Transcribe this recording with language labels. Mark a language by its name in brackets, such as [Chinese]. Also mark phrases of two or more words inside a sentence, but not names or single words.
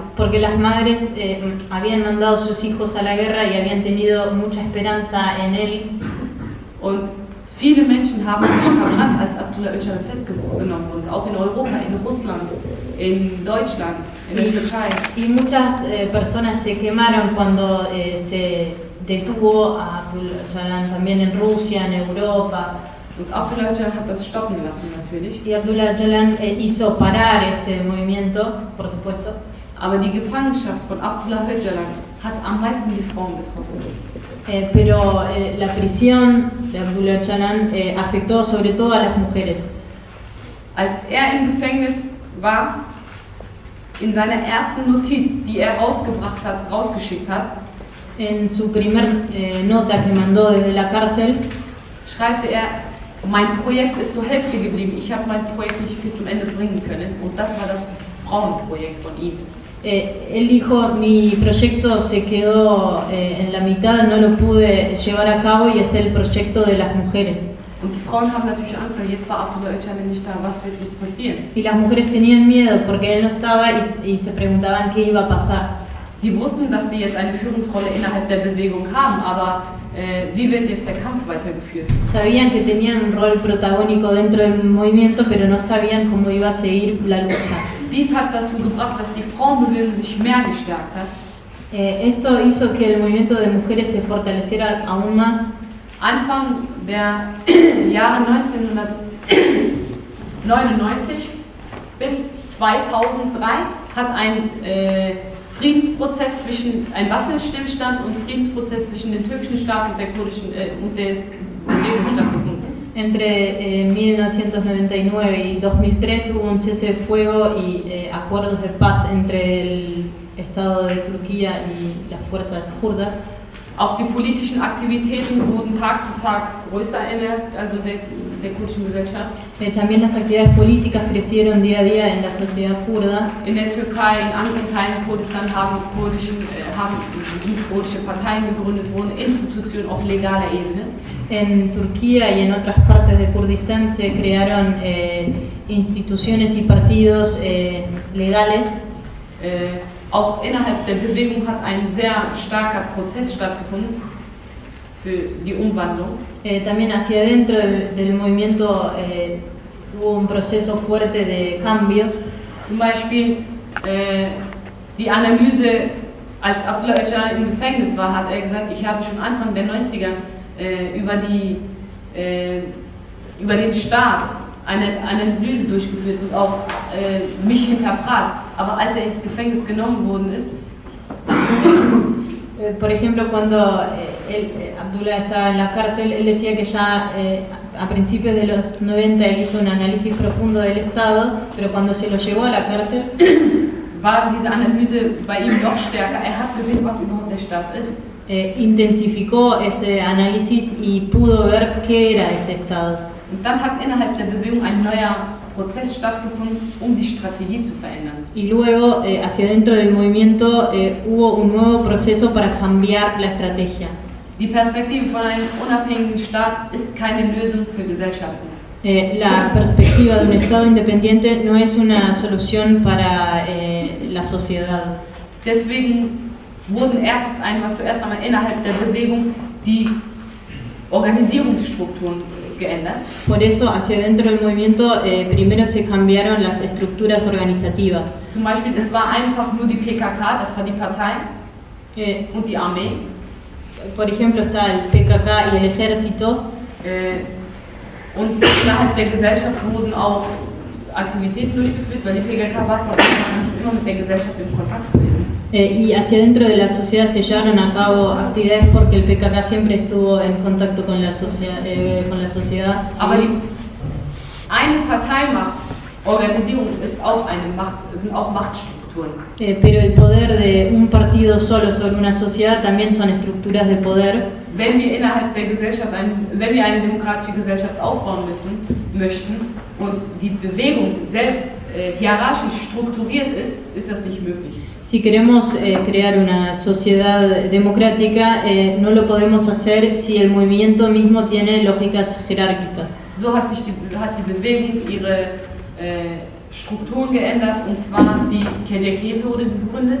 [Spanish] Porque las madres habían mandado a sus hijos a la guerra y habían tenido mucha esperanza en él. [German] Und viele Menschen haben sich verbrannt, als Abdullah Öcalan festgenommen wurde, auch in Europa, in Russland, in Deutschland, in der Türkei. [Spanish] Y muchas personas se quemaron cuando se detuvo a Abdullah Öcalan, también en Rusia, en Europa. [German] Und Abdullah Öcalan hat das stoppen lassen, natürlich. [Spanish] Y Abdullah Öcalan hizo parar este movimiento, por supuesto. [German] Aber die Gefangenschaft von Abdullah Öcalan hat am meisten die Frauen betroffen. [Spanish] Pero la prisión de Abdullah Öcalan afectó sobre todo a las mujeres. [German] Als er im Gefängnis war, in seiner ersten Notiz, die er rausgeschickt hat, [Spanish] En su primer nota que mandó desde la cárcel, [German] schreibt er, mein Projekt ist zur Hälfte geblieben, ich habe mein Projekt nicht bis zum Ende bringen können. Und das war das Frauenprojekt von ihm. [Spanish] él dijo, mi proyecto se quedó en la mitad, no lo pude llevar a cabo y es el proyecto de las mujeres. [German] Und die Frauen haben natürlich Angst, weil jetzt war Abdullah Öcalan nicht da, was wird jetzt passieren? [Spanish] Y las mujeres tenían miedo porque él no estaba y se preguntaban qué iba a pasar. [German] Sie wussten, dass sie jetzt eine Führungsrolle innerhalb der Bewegung haben, aber wie wird jetzt der Kampf weitergeführt? [Spanish] Sabían que tenían un rol protagónico dentro del movimiento, pero no sabían cómo iba a seguir la lucha. [German] Dies hat dazu gebracht, dass die Frauenbewegung sich mehr gestärkt hat. [Spanish] Esto hizo que el movimiento de mujeres se fortaleciera aún más. [German] Anfang der Jahre 1999 bis 2003 hat ein Friedensprozess ein Waffenstillstand und Friedensprozess zwischen dem türkischen Staat und der kurdischen und der Bewegung stattgefunden. [Spanish] Entre 1999 y 2003 hubo un cese de fuego y acuerdos de paz entre el Estado de Turquía y las fuerzas kurdas. [German] Auch die politischen Aktivitäten wurden Tag zu Tag größer der kurdischen Gesellschaft. [Spanish] También las actividades políticas crecieron día a día en la sociedad kurda. [German] In der Türkei, in anderen Teilen Kurdistan sind kurdische Parteien gegründet worden, Institutionen auf legaler Ebene. [Spanish] En Turquía y en otras partes de Kurdistán se crearon instituciones y partidos legales. [German] Auch innerhalb der Bewegung hat ein sehr starker Prozess stattgefunden für die Umwandlung. [Spanish] También hacia adentro del movimiento hubo un proceso fuerte de cambio. [German] Zum Beispiel die Analyse, als Abdullah Öcalan im Gefängnis war, hat er gesagt, ich habe schon Anfang der 90er über den Staat eine Analyse durchgeführt und auch mich hinterfragt. Aber als er ins Gefängnis genommen worden ist, [Spanish] por ejemplo, cuando Abdullah estaba en la cárcel, él decía que ya a principios de los 90 él hizo un análisis profundo del Estado, pero cuando se lo llevó a la cárcel, [German] war diese Analyse bei ihm noch stärker. Er hat gesehen, was überhaupt der Staat ist. [Spanish] Intensificó ese análisis y pudo ver qué era ese Estado. [German] Und dann hat innerhalb der Bewegung ein neuer Prozess stattgefunden, die Strategie zu verändern. [Spanish] Y luego, hacia dentro del movimiento, hubo un nuevo proceso para cambiar la estrategia. [German] Die Perspektive von einem unabhängigen Staat ist keine Lösung für Gesellschaften. [Spanish] La perspectiva de un Estado independiente no es una solución para la sociedad. [German] Deswegen wurden zuerst einmal innerhalb der Bewegung die Organisierungsstrukturen geändert. [Spanish] Por eso, hacia dentro del movimiento, primero se cambiaron las estructuras organizativas. [German] Zum Beispiel, es war einfach nur die PKK, das war die Partei und die Armee. [Spanish] Por ejemplo, está el PKK y el ejército. [German] Und innerhalb der Gesellschaft wurden auch Aktivitäten durchgeführt, weil die PKK war von Anfang an schon immer mit der Gesellschaft in Kontakt gewesen. [Spanish] Y hacia dentro de la sociedad se llevaron a cabo actividades porque el PKK siempre estuvo en contacto con la sociedad. [German] Aber eine Parteimacht, Organisierung ist auch sind auch Machtstrukturen. [Spanish] Pero el poder de un partido solo sobre una sociedad también son estructuras de poder. [German] Wenn wir innerhalb der Gesellschaft wenn wir eine demokratische Gesellschaft aufbauen möchten und die Bewegung selbst hierarchisch strukturiert ist das nicht möglich. [Spanish] Si queremos crear una sociedad democrática, no lo podemos hacer si el movimiento mismo tiene lógicas jerárquicas. [German] So hat die Bewegung ihre Strukturen geändert, und zwar die KJK wurde gegründet.